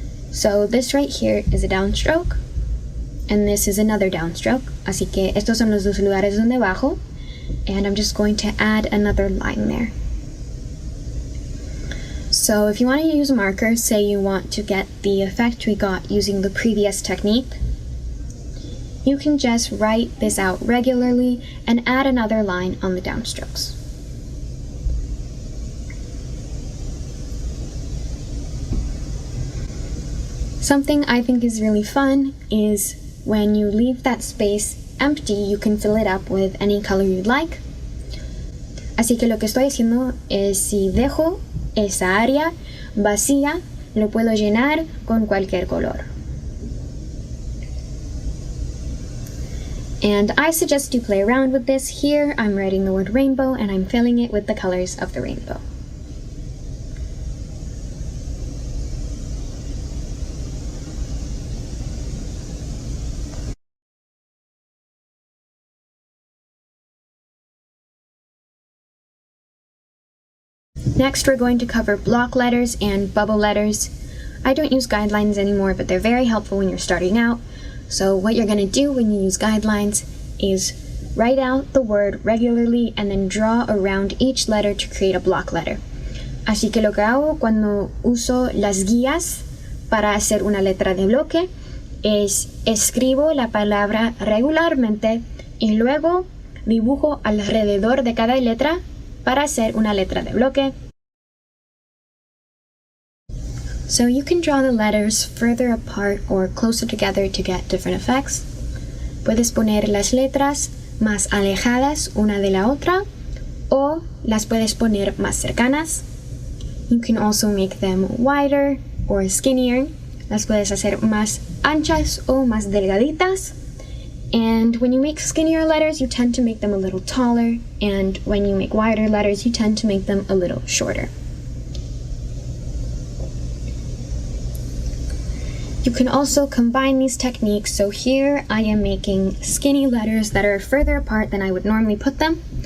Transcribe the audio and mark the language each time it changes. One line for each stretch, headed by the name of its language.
English: So this right here is a downstroke and this is another downstroke.
Spanish: Así que estos son los dos lugares donde bajo,
English: and I'm just going to add another line there. So if you want to use a marker, say you want to get the effect we got using the previous technique, you can just write this out regularly and add another line on the downstrokes. Something I think is really fun is when you leave that space empty, you can fill it up with any color you'd like.
Spanish: Así que lo que estoy haciendo es si dejo esa área vacía, lo puedo llenar con cualquier color.
English: And I suggest you play around with this. Here I'm writing the word rainbow and I'm filling it with the colors of the rainbow. Next, we're going to cover block letters and bubble letters. I don't use guidelines anymore, but they're very helpful when you're starting out. So what you're going to do when you use guidelines is write out the word regularly and then draw around each letter to create a block letter.
Spanish: Así que lo que hago cuando uso las guías para hacer una letra de bloque es escribo la palabra regularmente y luego dibujo alrededor de cada letra para hacer una letra de bloque.
English: So you can draw the letters further apart or closer together to get different effects.
Spanish: Puedes poner las letras más alejadas una de la otra o las puedes poner más cercanas.
English: You can also make them wider or skinnier.
Spanish: Las puedes hacer más anchas o más delgaditas.
English: And when you make skinnier letters, you tend to make them a little taller. And when you make wider letters, you tend to make them a little shorter. You can also combine these techniques. So here I am making skinny letters that are further apart than I would normally put them.